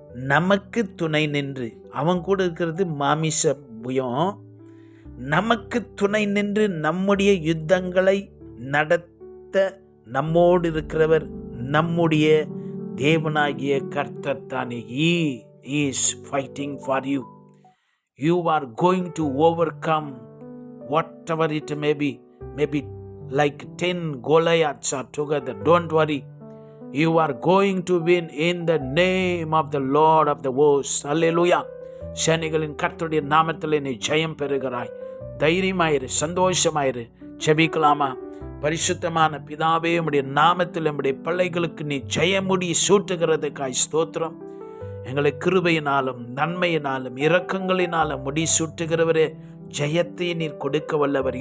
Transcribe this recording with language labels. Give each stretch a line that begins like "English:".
Tamil: நமக்கு துணை நின்று, அவன் கூட இருக்கிறது மாமிச புயம், நமக்கு துணை நின்று நம்முடைய யுத்தங்களை நடத்த நம்மோடு இருக்கிறவர் நம்முடைய தேவனாகிய கர்த்தர் தானே.
English: He is fighting for you. You are going to overcome whatever it may be. Maybe like 10 Goliaths are together. Don't worry. You are going to win in the name of the Lord of the hosts. Hallelujah.
Tamil: சேனைகளின் கர்த்தருடைய நாமத்தில் நீ ஜெயம் பெறுகிறாய். தைரியமாயிரு, சந்தோஷமாயிரு. ஜெபிக்கலாமா? பரிசுத்தமான பிதாவே, உம்முடைய நாமத்தில் நம்முடைய பிள்ளைகளுக்கு நீ ஜெயமுடி சூட்டுகிறதுக்காய் ஸ்தோத்திரம். எங்களை கிருபையினாலும் நன்மையினாலும் இரக்கங்களினாலும் முடி சூட்டுகிறவரே, ஜெயத்தை நீர் கொடுக்க வல்லவர்.